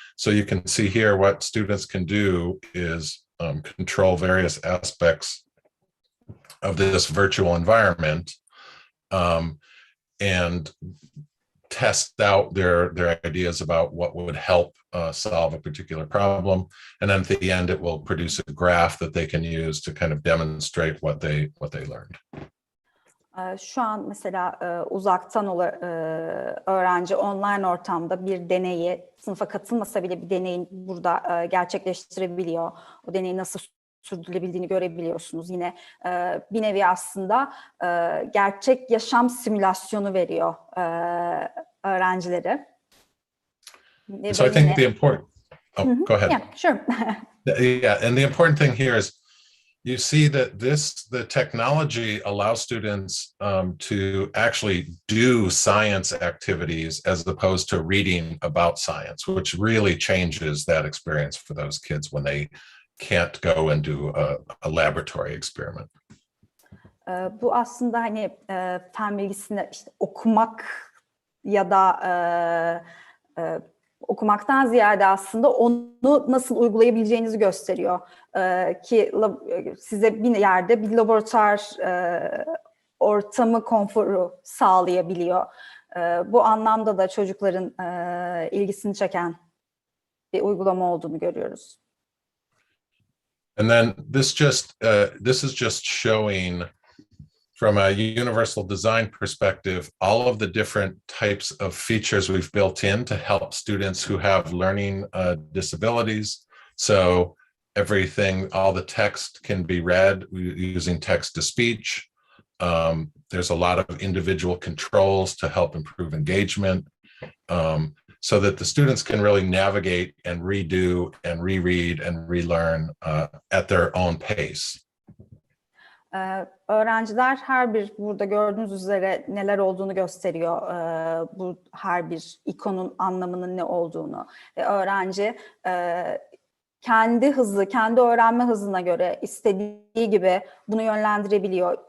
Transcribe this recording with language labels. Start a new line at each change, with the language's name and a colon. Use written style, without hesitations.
English: So you can see here what students can do is control various aspects of this virtual environment and test out their ideas about what would help solve a particular problem. And then at the end, it will produce a graph that they can use to kind of demonstrate what they learned.
Turkish: Şu an mesela uzaktan öğrenci online ortamda bir deneyi, sınıfa katılmasa bile bir deneyi burada gerçekleştirebiliyor. O deneyi nasıl sürdürülebildiğini görebiliyorsunuz. Yine bir nevi aslında gerçek yaşam simülasyonu veriyor öğrencilere.
English: So I think the important, go ahead. Yeah, sure. Yeah, and the important thing here is you see that the technology allows students to actually do science activities as opposed to reading about science, which really changes that experience for those kids when they can't go and do a laboratory experiment.
Turkish: Bu aslında hani fen bilgisini işte okumak ya da okumaktan ziyade aslında onu nasıl uygulayabileceğinizi gösteriyor. Ki size bir yerde bir laboratuvar ortamı konforu sağlayabiliyor. Bu anlamda da çocukların ilgisini çeken bir uygulama olduğunu görüyoruz.
English: And then this is just showing from a universal design perspective, all of the different types of features we've built in to help students who have learning disabilities. So everything, all the text can be read using text-to-speech. There's a lot of individual controls to help improve engagement, so that the students can really navigate and redo and reread and relearn at their own pace.
Turkish: Öğrenciler her bir burada gördüğünüz üzere neler olduğunu gösteriyor. Bu her bir ikonun anlamının ne olduğunu. Öğrenci kendi hızı, kendi öğrenme hızına göre istediği gibi bunu yönlendirebiliyor.